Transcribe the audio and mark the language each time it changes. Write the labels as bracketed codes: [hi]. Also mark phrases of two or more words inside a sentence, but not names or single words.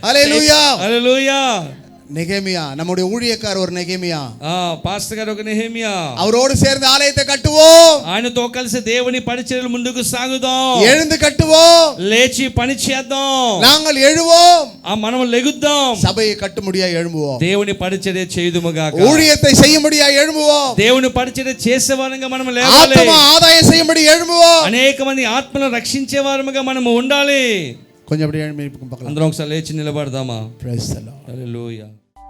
[te] హల్లెలూయా, హల్లెలూయా. [ta] நெகேமியா நம்முடைய ஊழியக்காரர் ஒரு நெகேமியா, [te] పాస్టర్ గారు ఒక నెహెమ్యా. [ta] அவரோடு சேர்ந்து ஆலயத்தை கட்டுவோம். [te] ఆయనతో కలిసి దేవుని పరిచర్యలు ముందుకు సాగుదాం. [ta] எழுந்து கட்டுவோம். [te] లేచి పని చేద్దాం. [ta] நாங்கள் எழுவோம். [te] మనం లెగుద్దాం. [ta] சபையை கட்டும்படியாய் எழும்புவோம். [te] దేవుని పరిచర్య చేయుదుముగాక. [ta] ஊழியத்தை செய்யும்படியாய் எழும்புவோம். [te] దేవుని పరిచర్య చేసేవారంగా మనం లేవాలి. [ta] ஆத்மா ஆதாயம் செய்யும்படி எழும்புவோம். [te] అనేక మంది ఆత్మలను రక్షించే వారముగా మనం ఉండాలి. [ta] కొంచెం அப்படியே எழுப்பி பார்க்கலாம். [te] అందరం ఒకసారి లేచి నిలబడదామా? [en] Praise the Lord. [te] హల్లెలూయా.